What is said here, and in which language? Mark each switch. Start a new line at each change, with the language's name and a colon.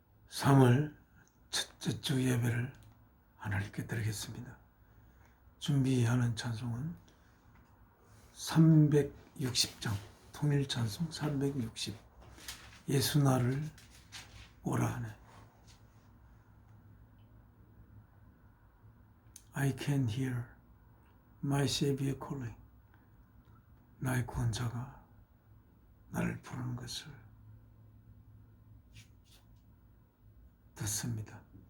Korean: 3월 첫째 주 예배를 하나님께 드리겠습니다. 준비하는 찬송은 360장, 통일찬송 360, 예수 나를 오라 하네.
English: I can hear my Savior calling.
Korean: 나의 구원자가 나를 부르는 것을 듣습니다.